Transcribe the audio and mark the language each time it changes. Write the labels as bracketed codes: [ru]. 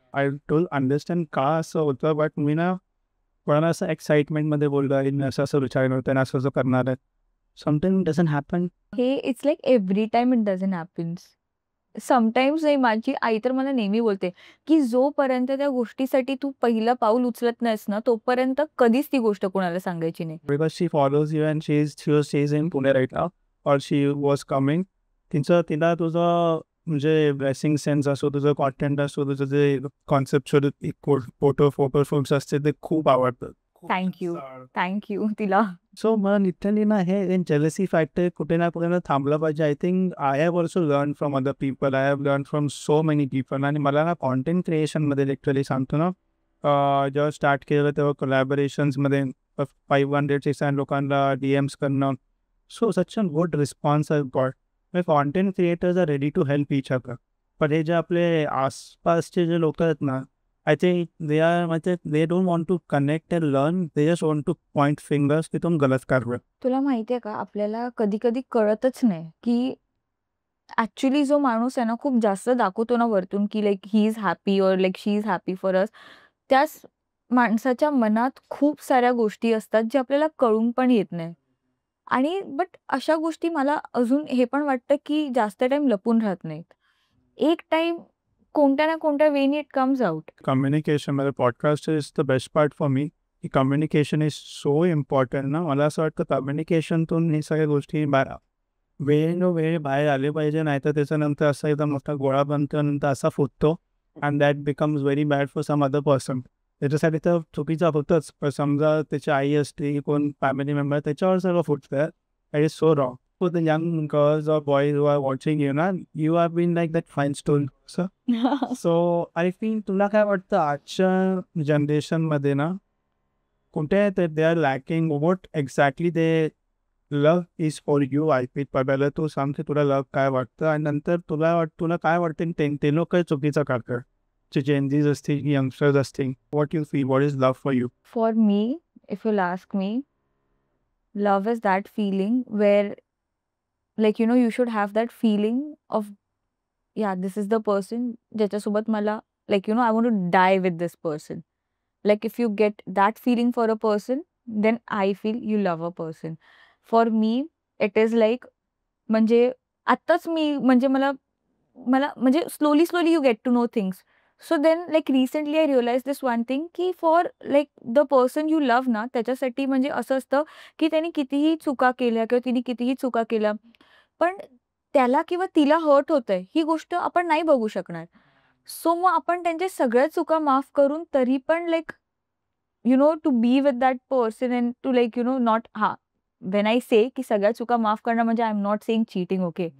[en] I don't understand [mr] का असं होतं. बट मी ना कोणाला असं एक्साइटमेंटमध्ये बोललो आहे, असं विचारलं होतं आणि असं करणार आहे. [en] Something doesn't happen. हे it's like every time it doesn't happens. [mr] Sometimes नाही. माझी आई तर मला नेहमी बोलते की जोपर्यंत त्या गोष्टीसाठी तू पहिलं पाऊल उचलत नाहीस ना, तोपर्यंत कधीच ती गोष्ट कोणाला सांगायची नाही. [en] Because she follows you and she's in Pune right now, or she was coming. [mr] तिला तुझं म्हणजे ड्रेसिंग सेन्स असो, तुझं कॉन्टेंट असो, तुझं जे कॉन्सेप्च्युअल फोटो शूट्स असते ते खूप आवडतात. थँक्यू तिला. सो मला लिटरली ना हे जेलसी फॅक्टर कुठे ना कुठे थांबलं पाहिजे. [en] I think I have also learn from other people, I have learn from so many people. [mr] आणि मला ना कॉन्टेंट क्रिएशनमध्ये लिटरली सांगतो ना, जेव्हा स्टार्ट केलं तेव्हा कोलॅबोरेशन्समध्ये 500-600 लोकांना DMs करणं. [en] So such a good response I got. Content creators are ready to help each other. [mr] पण हे जे आपले आसपासचे जे लोक आहेत ना, [en] I think they don't want to connect and learn. They just want to point fingers [hi] की तुम गलत कर रहे हो. [mr] तुला माहितीये का, आपल्याला कधी कधी कळतच नाही की ऍक्च्युली जो माणूस आहे ना खूप जास्त दाखवतो ना वरतून [en] की like he is happy और like she is happy for us, [mr] त्याच माणसाच्या मनात खूप साऱ्या गोष्टी असतात जे आपल्याला कळून पण येत नाही. आणि बट अशा गोष्टी मला अजून हे पण वाटतं की जास्त टाइम लपून राहत नाहीत. एक टाइम कोणत्या ना कोणत्या [en] वेनी it comes out. Communication [mr] मध्ये [en] podcast is the best part for me. की communication is so important ना. [mr] मला असं वाटतं कम्युनिकेशनतून हे सगळ्या गोष्टी वेळ बाहेर आले पाहिजे, नाहीतर त्याच्यानंतर असा एकदम मोठा गोळा बनतो, नंतर असा फुटतो [en] And that becomes very bad for some other person. [mr] त्याच्यासाठी तर चुकीचा होतच, पण समजा त्याची आई असते, कोण फॅमिली मेंबर, त्याच्यावर सगळं फुटतं. [en] That is so wrong. For the young girls और boys who are watching you ना, you are been like that fine stone. So I think [mr] तुला काय वाटतं आजच्या जनरेशनमध्ये ना कुठे [en] They are lacking, what exactly they love is for you. I think [mr] पहिलं तू सांगते तुला लव्ह काय वाटतं, आणि नंतर तुला काय वाटतं ते लोक काही चुकीचं करतात, जे जेनजीज असतील, यंगस्टर्स असतील. [en] What you feel, what is love for you? For me, if you'll ask me, love is that feeling where, like, you should have that feeling of, yeah, this is the person [mr] ज्याच्यासोबत मला, [en] like, I want to die with this person. Like, if you get that feeling for a person, then I feel you love a person. For me, it is like, [mr] म्हणजे आत्ताच मी म्हणजे मला मला म्हणजे [en] slowly you get to know things. So then, like, recently I realized this one thing, की for like the person you love [mr] ना, त्याच्यासाठी म्हणजे असं असतं की त्याने कितीही चुका केल्या किंवा तिने कितीही चुका केल्या, पण त्याला किंवा तिला हर्ट होतंय ही गोष्ट आपण नाही बघू शकणार. सो मग आपण त्यांच्या सगळ्या चुका माफ करून तरी पण [en] like to be with that person and to like not when I say [mr] की सगळ्या चुका माफ करणं म्हणजे [en] I am not saying cheating, okay.